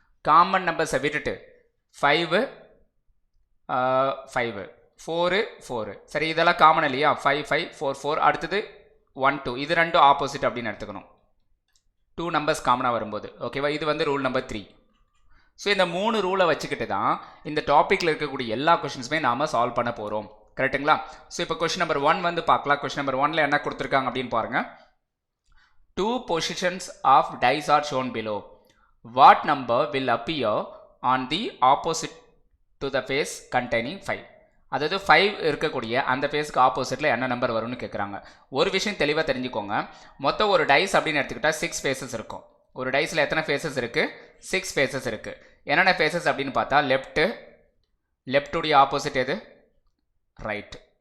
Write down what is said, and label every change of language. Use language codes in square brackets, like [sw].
[ta] Common நம்பர்ஸை விட்டுட்டு 5 5 4 4, சரி இதெல்லாம் காமன் இல்லையா, 5 5 4 4, அடுத்தது 1 2, இது ரெண்டும் ஆப்போசிட் அப்படின்னு எடுத்துக்கணும் 2 நம்பர்ஸ் காமனாக வரும்போது. ஓகேவா, இது வந்து ரூல் நம்பர் 3. ஸோ இந்த 3 ரூலை வச்சுக்கிட்டு தான் இந்த டாப்பிக்கில் இருக்கக்கூடிய எல்லா கொஷின்ஸுமே நாம் சால்வ் பண்ண போகிறோம். கரெக்டுங்களா? ஸோ இப்போ கொஷின் நம்பர் 1 வந்து பார்க்கலாம். கொஷின் நம்பர் 1ல் என்ன கொடுத்துருக்காங்க அப்படின்னு பாருங்கள். [en] 2 positions of dice are shown below. What number will appear on the opposite to the face containing 5? [ta] அதாவது 5 இருக்கக்கூடிய அந்த ஃபேஸ்க்கு ஆப்போசிட்டில் என்ன நம்பர் வரும்னு கேட்குறாங்க. ஒரு விஷயம் தெளிவாக தெரிஞ்சுக்கோங்க. மொத்தம் ஒரு டைஸ் அப்படின்னு எடுத்துக்கிட்டால் 6 ஃபேஸஸ் இருக்கும். ஒரு டைஸில் எத்தனை ஃபேஸஸ் இருக்குது, 6 ஃபேஸஸ் இருக்குது. என்னென்ன ஃபேஸஸ் அப்படின்னு பார்த்தா லெஃப்ட்டுடைய ஆப்போசிட் எது, ரைட்.